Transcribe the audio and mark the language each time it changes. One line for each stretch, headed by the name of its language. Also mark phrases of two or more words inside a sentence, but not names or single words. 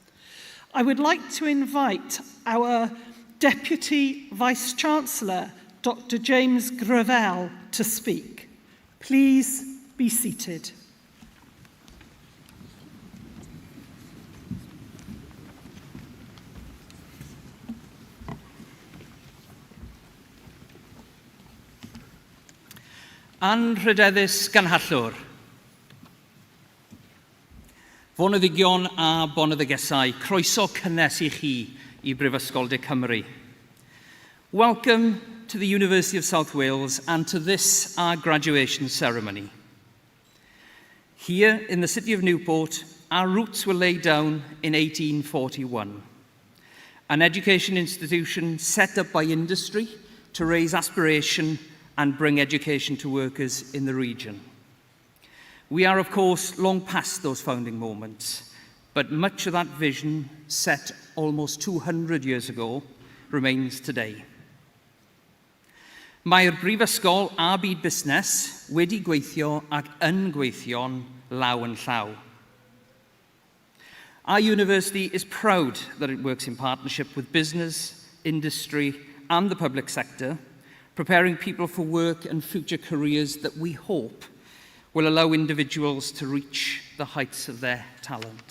English: I would like to invite our Deputy Vice-Chancellor, Dr. James Gravel, to speak. Please be seated.
Welsh: Anrhydeddus ganhallwr. Foneddigion a boneddigesau, croeso cynnes I chi I Brifysgol de Cymru.
English: Welcome to the University of South Wales and to this, our graduation ceremony. Here in the city of Newport, our roots were laid down in 1841. An education institution set up by industry to raise aspiration and bring education to workers in the region. We are, of course, long past those founding moments, but much of that vision, set almost 200 years ago, remains today.
Welsh: Mae'r Brifysgol a byd busnes wedi gweithio ac yn gweithio'n law yn llaw.
English: Our university is proud that it works in partnership with business, industry, and the public sector, preparing people for work and future careers that we hope will allow individuals to reach the heights of their talent.